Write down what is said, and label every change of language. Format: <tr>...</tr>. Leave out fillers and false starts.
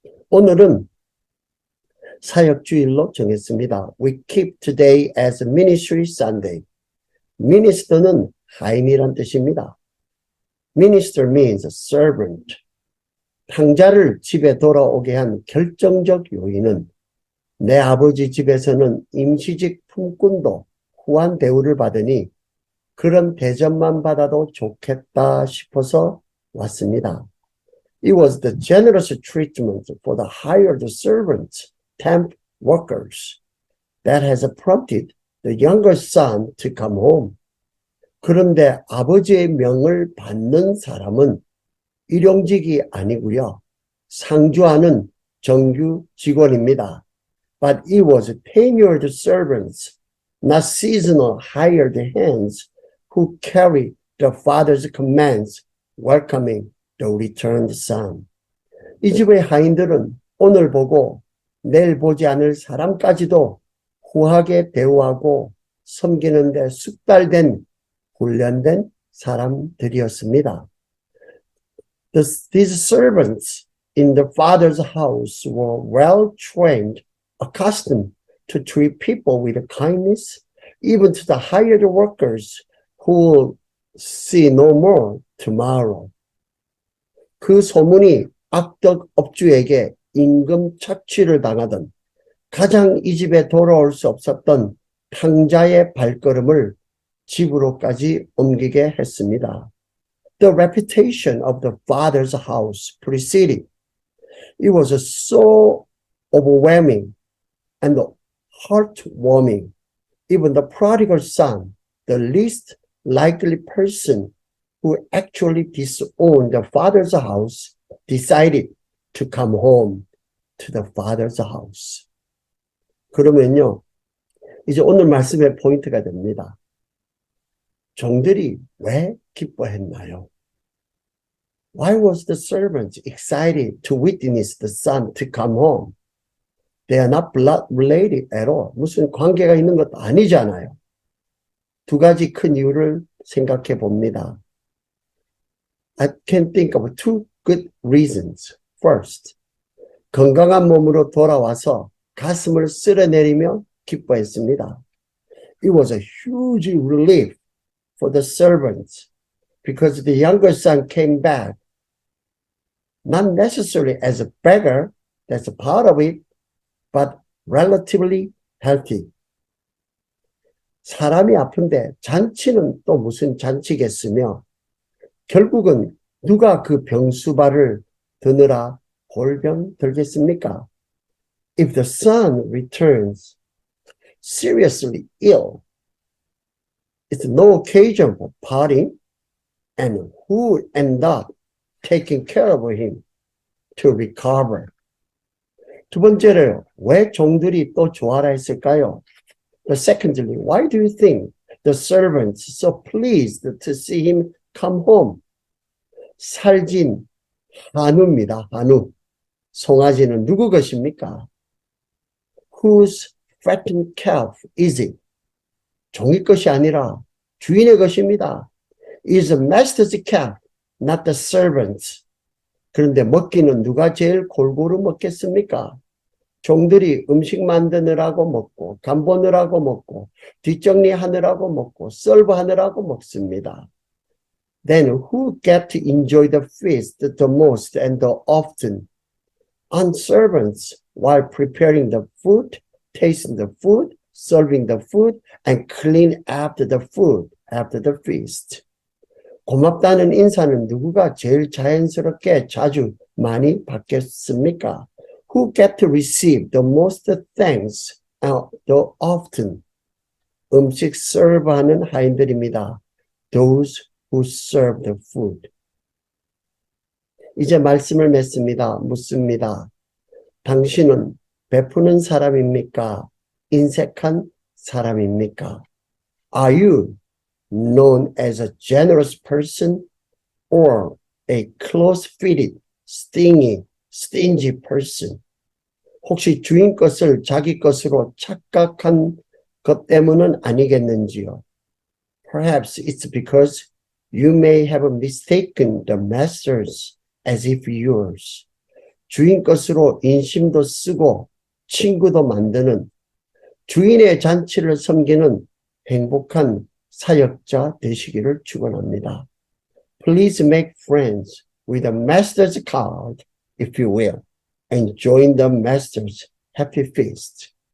<ko>오늘은 사역주일로 정했습니다.</ko> <en>We keep today as Ministry Sunday.</en> <ko>Minister는 하인이란 뜻입니다.</ko> <en>Minister means servant.</en> <ko>탕자를 집에 돌아오게 한 결정적 요인은 내 아버지 집에서는 임시직 품꾼도 후한 대우를 받으니 그런 대접만 받아도 좋겠다 싶어서 왔습니다.</ko> <en>It was the generous treatment for the hired servants temp workers that has prompted the younger son to come home.</en> <ko>그런데 아버지의 명을 받는 사람은 일용직이 아니고요. 상주하는 정규 직원입니다.</ko> <en>But it was tenured servants, not seasonal hired hands, who carried the father's commands, welcoming the returned son.</en> <ko>이 집의 하인들은 오늘 보고 내일 보지 않을 사람까지도 후하게 대우하고 섬기는데 숙달된 훈련된 사람들이었습니다.</ko> <en>These servants in the father's house were well trained, accustomed to treat people with kindness, even to the hired workers who will see no more tomorrow.</en> <ko>그 소문이 악덕 업주에게 임금 착취를 당하던 가장 이 집에 돌아올 수 없었던 탕자의 발걸음을 집으로까지 옮기게 했습니다.</ko> <en>The reputation of the father's house preceded. It was so overwhelming and heartwarming. Even the prodigal son, the least likely person who actually disowned the father's house, decided to come home to the father's house.</en> <ko>그러면요, 이제 오늘 말씀의 포인트가 됩니다. 종들이 왜 기뻐했나요?</ko> <en>Why was the servant excited to witness the son to come home? They are not blood related at all.</en> <ko>무슨 관계가 있는 것도 아니잖아요. 두 가지 큰 이유를 생각해 봅니다.</ko> <en>I can think of two good reasons.</en> <ko>First, 건강한 몸으로 돌아와서 가슴을 쓸어내리며 기뻐했습니다.</ko> <en>It was a huge relief for the servants because the younger son came back, not necessarily as a beggar, that's a part of it, but relatively healthy.</en> <ko>사람이 아픈데 잔치는 또 무슨 잔치겠으며 결국은 누가 그 병수발을 드느라 골병 들겠습니까?</ko> <en>If the son returns seriously ill, it's no occasion for partying, and who end up taking care of him to recover?</en> <ko>두 번째로 왜 종들이 또 좋아라 했을까요?</ko> <en>But secondly, why do you think the servants so pleased to see him come home?</en> <ko>살진 한우입니다. 한우. 송아지는 누구 것입니까?</ko> <en>Whose fattened calf is it?</en> <ko>종의 것이 아니라 주인의 것입니다.</ko> <en>It is the master's calf, not the servant's.</en> <ko>그런데 먹기는 누가 제일 골고루 먹겠습니까? 종들이 음식 만드느라고 먹고, 간 보느라고 먹고, 뒷정리하느라고 먹고, 서브하느라고 먹습니다.</ko> <en>Then who get to enjoy the feast the most and the often? On servants while preparing the food, tasting the food, serving the food, and clean after the food, after the feast.</en> <ko>고맙다는 인사는 누구가 제일 자연스럽게 자주 많이 받겠습니까?</ko> <en>Who get to receive the most thanks the often?</en> <ko>음식 서브하는 하인들입니다.</ko> <en>Those who serve the food.</en> <ko>이제 말씀을 묻습니다. 당신은 베푸는 사람입니까? 인색한 사람입니까?</ko> <en>Are you known as a generous person or a close-fitted, stingy person?</en> <ko>혹시 주인 것을 자기 것으로 착각한 것 때문은 아니겠는지요?</ko> <en>Perhaps it's because you may have mistaken the masters as if yours.</en> <ko>주인 것으로 인심도 쓰고 친구도 만드는 주인의 잔치를 섬기는 행복한 사역자 되시기를 축원합니다.</ko> <en>Please make friends with the master's card, if you will, and join the master's happy feast.</en>